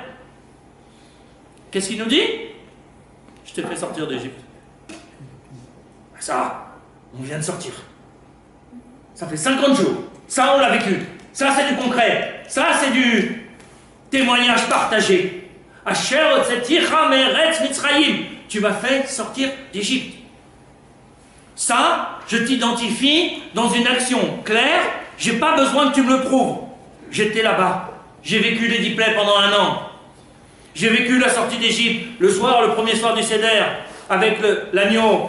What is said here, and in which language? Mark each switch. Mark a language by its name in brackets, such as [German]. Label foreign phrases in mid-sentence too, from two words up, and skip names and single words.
[French] Qu'est-ce qu'il nous dit? Je t'ai fait sortir d'Égypte. Ça, on vient de sortir. Ça fait 50 jours. Ça, on l'a vécu. Ça, c'est du concret. Ça, c'est du témoignage partagé. [Hebrew] אשר הוצאתיך מארץ מצרים. [French] Tu m'as fait sortir d'Égypte. Ça, je t'identifie dans une action claire. J'ai pas besoin que tu me le prouves. J'étais là-bas. J'ai vécu les 10 plaies pendant 1 an. J'ai vécu la sortie d'Égypte. Le soir, le premier soir du Seder, avec l'agneau.